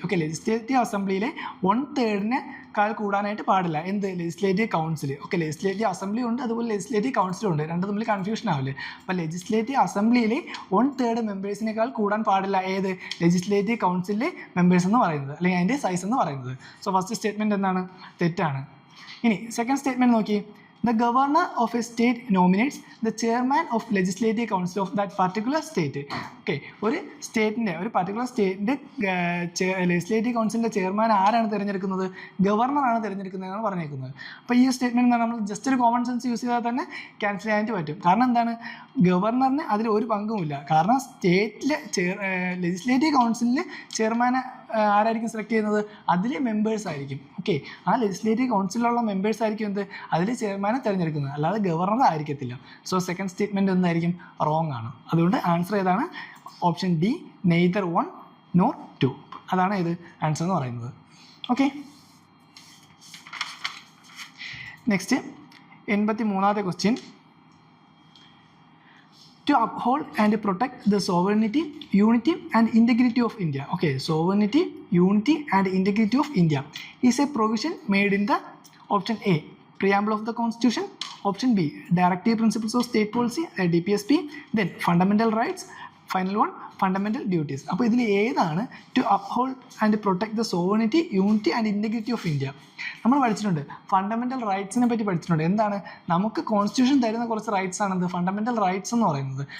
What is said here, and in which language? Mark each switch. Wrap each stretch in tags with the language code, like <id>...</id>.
<ml>Okay, legislative അസംബ്ലിയിലെ 1/3 കൂടാനായിട്ട് പാടില്ല. എന്ത്? Legislative council. Okay, legislative assembly ഉണ്ട്, അതുപോലെ ലെജിസ്ലേറ്റീവ് കൗൺസിലും ഉണ്ട്. രണ്ടും തമ്മിൽ കൺഫ്യൂഷൻ ആവില്ലേ? അപ്പോൾ ലെജിസ്ലേറ്റീവ് അസംബ്ലിയിൽ 1/3 മെമ്പേഴ്സിനേക്കാൾ കൂടാൻ പാടില്ല. ഏത്? ലെജിസ്ലേറ്റീവ് കൗൺസിലിലെ മെമ്പേഴ്സ് എന്ന് പറയുന്നത്, അല്ലെങ്കിൽ അതിൻ്റെ സൈസ് എന്ന് പറയുന്നത്. സോ ഫസ്റ്റ് സ്റ്റേറ്റ്മെൻറ്റ് എന്താണ്? തെറ്റാണ്. ഇനി സെക്കൻഡ് സ്റ്റേറ്റ്മെൻറ്റ് നോക്കി.</ml> <en>The governor of a state nominates the chairman of legislative council of that particular state.</en> <ml>Okay, ഒരു പർട്ടിക്കുലർ സ്റ്റേറ്റിൻ്റെ ലെജിസ്ലേറ്റീവ് കൗൺസിലിൻ്റെ ചെയർമാൻ ആരാണ് തിരഞ്ഞെടുക്കുന്നത്? ഗവർണറാണ് തിരഞ്ഞെടുക്കുന്നതെന്നാണ് പറഞ്ഞേക്കുന്നത്. അപ്പോൾ ഈ സ്റ്റേറ്റ്മെൻറ്റ് എന്താണ്? നമ്മൾ ജസ്റ്റ് ഒരു കോമൺ സെൻസ് യൂസ് ചെയ്താൽ തന്നെ ക്യാൻസൽ ചെയ്യാനായിട്ട് പറ്റും. കാരണം എന്താണ്? ഗവർണറിന് അതിൽ ഒരു പങ്കുമില്ല. കാരണം സ്റ്റേറ്റിലെ ലെജിസ്ലേറ്റീവ് കൗൺസിലിൽ ചെയർമാനെ ആരായിരിക്കും സെലക്ട് ചെയ്യുന്നത്? അതിലെ മെമ്പേഴ്സ് ആയിരിക്കും. ഓക്കെ, ആ ലെജിസ്ലേറ്റീവ് കൗൺസിലുള്ള മെമ്പേഴ്സ് ആയിരിക്കും എന്ത്? അതിലെ ചെയർമാനെ തിരഞ്ഞെടുക്കുന്നത്, അല്ലാതെ ഗവർണർ ആയിരിക്കത്തില്ല. സോ സെക്കൻഡ് സ്റ്റേറ്റ്മെൻറ്റ് എന്തായിരിക്കും? റോങ് ആണ്. അതുകൊണ്ട് ആൻസർ ഏതാണ്?</ml> <en>Option D, neither 1 nor 2.</en> <ml>അതാണ് ഇത് ആൻസർ എന്ന് പറയുന്നത്. Okay, next 83ാമത്തെ question.</ml> <en>To uphold and protect the sovereignty, unity and integrity of India. Okay, sovereignty, unity and integrity of India is a provision made in the option A, preamble of the constitution. Option B directive principles of state policy DPSP, then fundamental rights, final one fundamental duties.</en> <ml>അപ്പോൾ ഇതിൽ ഏതാണ്</ml> <en>To uphold and protect the sovereignty, unity and integrity of India?</en> <ml>നമ്മൾ പഠിച്ചിട്ടുണ്ട് fundamental റൈറ്റ്സിനെ പറ്റി പഠിച്ചിട്ടുണ്ട്. എന്താണ് നമുക്ക് constitution തരുന്ന കുറച്ച് റൈറ്റ്സ് ആണെന്ത് ഫണ്ടമെൻ്റൽ റൈറ്റ്സ് എന്ന് പറയുന്നത്.</ml>